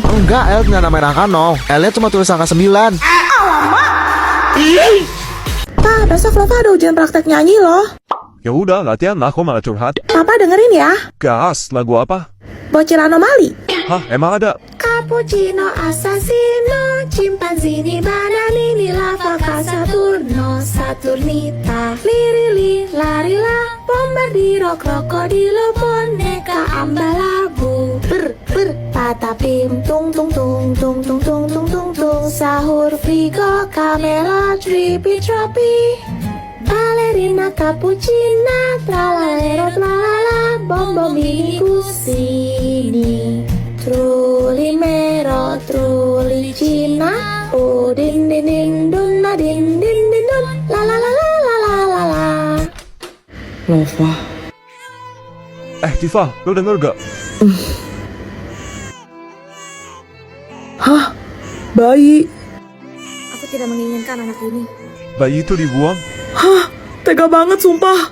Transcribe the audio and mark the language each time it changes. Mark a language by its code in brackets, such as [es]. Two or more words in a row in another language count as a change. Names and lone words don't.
[id] Enggak, Elliot nggak namain angka 0. Elliot cuma tulis angka 9. Alamak. Pa, besok Lova ada ujian praktek nyanyi loh. Ya udah, latihan lah, kok malah curhat. Papa dengerin ya. Gas, lagu apa? Bocil anomali. Hah, emang ada? Cappuccino, assassino, chimpanzini, bananini, lava, Saturno, Saturnita, lirili, larila, bombardiro, krokodilo, boneka, ambalabu, patapim, tung tung tung tung tung tung tung tung tung, sahur, frigo, kamera, tripi, tropi, balerina, cappuccina, tralalero, tralala, bom bom ini kusini. Truli mero, truli Cina, oh din din din dun na din din din dun, la la la la la la la la. Lova. Tifa, lo denger gak? Hah? Bayi. Aku tidak menginginkan anak ini. Bayi itu dibuang? Hah? Tega banget sumpah.